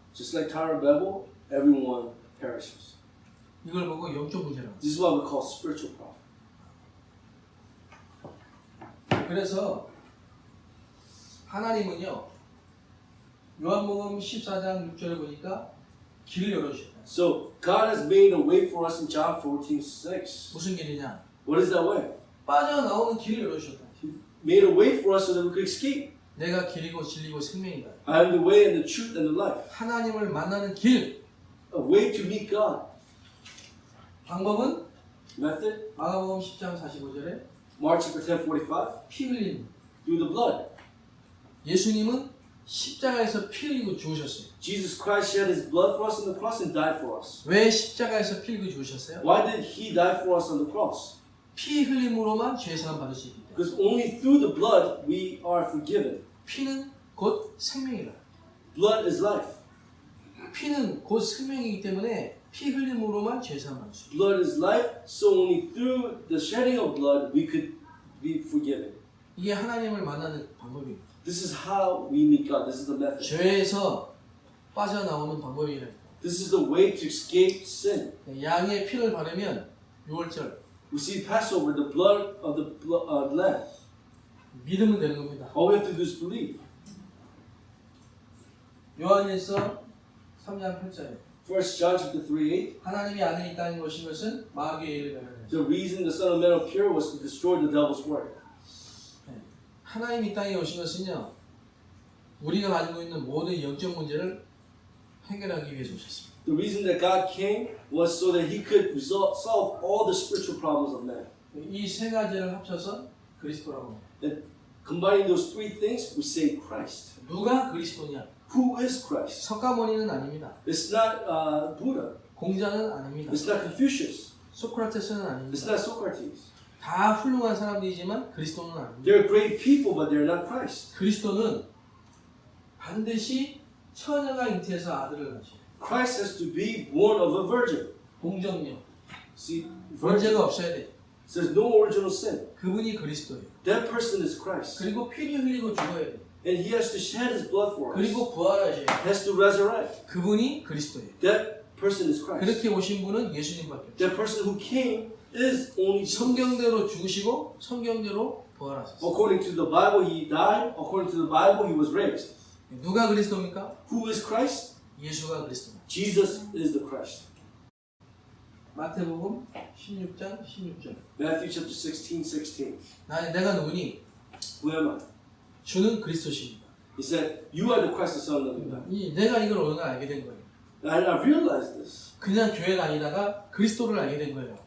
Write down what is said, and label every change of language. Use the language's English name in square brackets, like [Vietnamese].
[English] Just like Tower of Babel, everyone perishes. [Korean] 이걸 보고 영적 문제라고. [English] This is what we call spiritual problem. [Korean] 그래서 하나님은요 요한복음 14장 6절을 보니까 길을 열어주셨다. [English] So God has made a way for us in John 14:6. [Korean] 무슨 길이냐? [English] What is that way? [Korean] 빠져나오는 길을 열어주셨다. [English] He made a way for us so that we could escape. [Korean] 내가 길이고 진리고 생명이다. [English] I am the way and the truth and the life. [Korean] 하나님을 만나는 길. [English] A way to meet God. [Korean] 방법은 [English] Method? [Korean] 마가복음 10장 45절에 [English] Mark chapter 10:45. [Korean] 피 흘림. [English] Through the blood. [Korean] 예수님은 십자가에서 피 흘리고 죽으셨어요. [English] Jesus Christ shed His blood for us on the cross and died for us. [Korean] 왜 십자가에서 피 흘리고 죽으셨어요? [English] Why did He die for us on the cross? [Korean] 피 흘림으로만 죄 사함 받을 수 있기 때문에. [English] Because only through the blood we are forgiven. [Korean] 피는 곧 생명이다. [English] Blood is life. [Korean] 피는 곧 생명이기 때문에 피 흘림으로만 죄 사함 받을 수 있다. [English] Blood is life, so only through the shedding of blood we could be forgiven. [Korean] 이게 하나님을 만나는 방법입니다. [English] This is how we meet God. This is the method. [Korean] 죄에서 빠져나오는 방법이라니까. [English] This is the way to escape sin. [Korean] 양의 피를 바르면 6월절 [English] We see Passover, the blood of the lamb. [Korean] 믿으면 되는 겁니다. [English] All we have to do is believe. [Korean] 요한일서 3장 8절에 [English] 1 1 John chapter 3:8. [Korean] 하나님이 아들이 이 땅에 오신 것은 마귀의 일을 멸하는 [English] The reason the Son of Man appeared was to destroy the devil's work. [Korean] 하나님이 이 땅에 오신 것은요 우리가 가지고 있는 모든 영적 문제를 해결하기 위해서 오셨습니다. [English] The reason that God came was so that He could solve all the spiritual problems of man. [Korean] 이 세 가지를 합쳐서 그리스도라고 합니다. [English] And combining those three things, we say Christ. [Korean] 누가 그리스도냐? [English] Who is Christ? [Korean] 석가모니는 아닙니다. [English] It's not Buddha. [Korean] 공자는 아닙니다. [English] It's not Confucius. [Korean] 소크라테스는 [English] It's [Korean] 아닙니다. [English] not Socrates. [Korean] 다 훌륭한 사람들이지만 그리스도는 아닙니다. [English] They're great people, but they're not Christ. [Korean] 그리스도는 반드시 처녀가 잉태해서 아들을 낳으셔요. [English] Christ has to be born of a virgin. [Korean] 공정력, [English] See, [Korean] 문제가 없어야 돼. [English] there's no original sin. [Korean] 그분이 그리스도예요. [English] That person is Christ. [Korean] 그리고 피를 흘리고 죽어야 돼. [English] And He has to shed His blood for us. [Korean] 그리고 부활하셔요. [English] He has to resurrect. [Korean] 그분이 그리스도예요. [English] That person is Christ. [Korean] 그렇게 오신 분은 예수님밖에 없어요. [English] That person who came is only Jesus. [Korean] 성경대로 죽으시고 성경대로 부활하셨어요. [English] According to the Bible, He died. According to the Bible, He was raised. [Korean] 누가 그리스도입니까? [English] Who is Christ? [Korean] 예수가 그리스도입니다. [English] Jesus is the Christ. [Korean] 마태복음 16장 16절. [English] Matthew chapter 16:16. [Korean] 내가 누구니? [English] Who am I? [Korean] 주는 그리스도십니다. [English] He said, "You are the Christ, the Son of the living God." [Korean] 내가 이걸 오늘 알게 된 거예요. [English] And I realized this. [Korean] 그냥 교회 다니다가 그리스도를 알게 된 거예요.